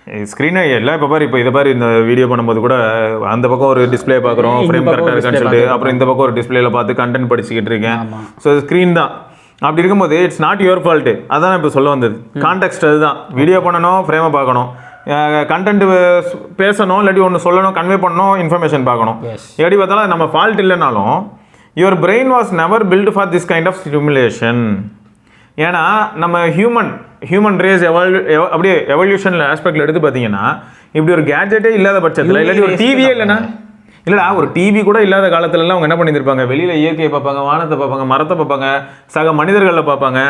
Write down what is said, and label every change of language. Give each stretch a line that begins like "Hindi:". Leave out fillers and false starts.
Tamil: ஸ்க்ரீனை எல்லாம் இப்போ பாரு, இப்போ இதை பாரு, இந்த வீடியோ பண்ணும்போது கூட அந்த பக்கம் ஒரு டிஸ்பிளே பார்க்குறோம், ஃப்ரேம் கரெக்டாக இருக்கான்னு சொல்லிட்டு, அப்புறம் இந்த பக்கம் ஒரு டிஸ்பிளேல பார்த்து கண்டென்ட் படிச்சுக்கிட்டு இருக்கேன். ஸோ ஸ்க்ரீன் தான். அப்படி இருக்கும்போது
English: It's not your fault.
Tamil: அதான் இப்போ சொல்ல வந்தது. கான்டெக்ஸ்ட் அதுதான். வீடியோ பண்ணணும், ஃப்ரேமை பார்க்கணும், கண்டென்ட் பேசணும், இல்லாட்டி ஒன்று சொல்லணும், கன்வே பண்ணணும், இன்ஃபர்மேஷன் பார்க்கணும். எப்படி பார்த்தாலும் நம்ம ஃபால்ட் இல்லைனாலும்
English: your brain was never built for this kind of stimulation.
Tamil: ஏன்னா நம்ம ஹியூமன் ரேஸ் அப்படியே எவல்யூஷன் ஆஸ்பெக்டில் எடுத்து பார்த்தீங்கன்னா, இப்படி ஒரு கேட்ஜெட்டே இல்லாத பட்சத்தில், இல்லாட்டி ஒரு டிவியே இல்லைன்னா, இல்லைடா ஒரு டிவி கூட இல்லாத காலத்துலலாம் அவங்க என்ன பண்ணியிருப்பாங்க, வெளியில் இயற்கையை பார்ப்பாங்க, வானத்தை பார்ப்பாங்க, மரத்தை பார்ப்பாங்க, சக மனிதர்களில் பார்ப்பாங்க.